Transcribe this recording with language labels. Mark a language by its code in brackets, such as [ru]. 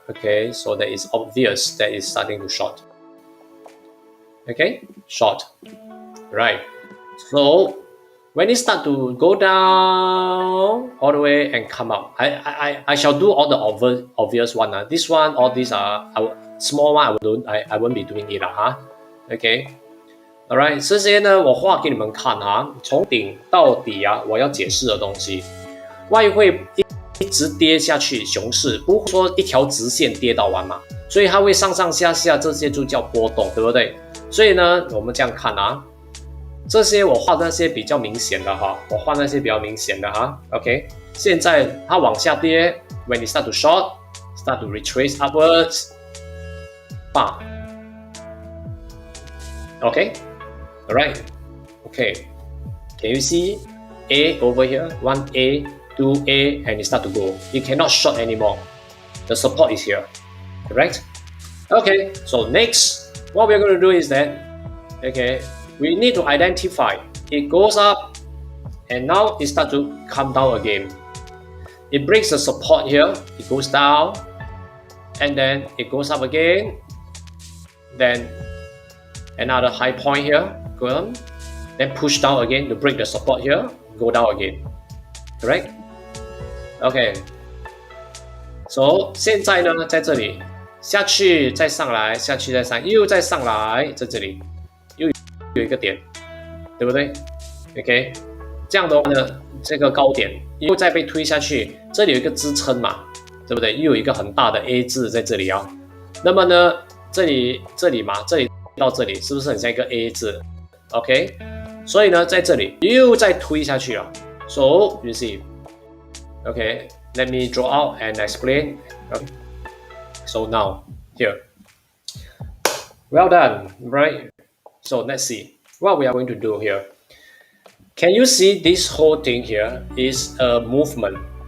[en] Okay, so that is obvious that it's starting to short. Okay, short. Right. So when it start to go down all the way and come up, I shall do all the obvious one. This one, all these are small one. I won't be doing it Okay. [zh] Alright， 这些呢，我画给你们看从顶到底我要解释的东西。外汇一直跌下去，熊市不会说一条直线跌到完嘛，所以它会上上下下，这些就叫波动，对不对？所以呢，我们这样看这些我画那些比较明显的我画那些比较明显的OK， 现在它往下跌 [en] ，when it start to short, start to retrace upwards, OK, alright, okay, can you see A over here, 1A, 2A, and it start to go. You cannot short anymore. The support is here, correct? Okay, so next, what we're going to do is that, okay, we need to identify. It goes up, and now it starts to come down again. It breaks the support here, it goes down, and then it goes up again. Then another high point here, go on, then push down again to break the support here, go down again, correct? [zh] Okay, so 现在呢，在这里下去再上来，下去再上，又再上来，在这里又有一个点，对不对 ？OK， 这样的话呢，这个高点又再被推下去，这里有一个支撑嘛，对不对？又有一个很大的 A 字在这里啊。那么呢，这里嘛，这里到这里是不是很像一个 A 字 ？OK， 所以呢，在这里又再推下去了。 [en] So you see, okay, let me draw out and explain. Okay. So now here, well done, right? So let's see what we are going to do here. Can you see this whole thing here is a movement?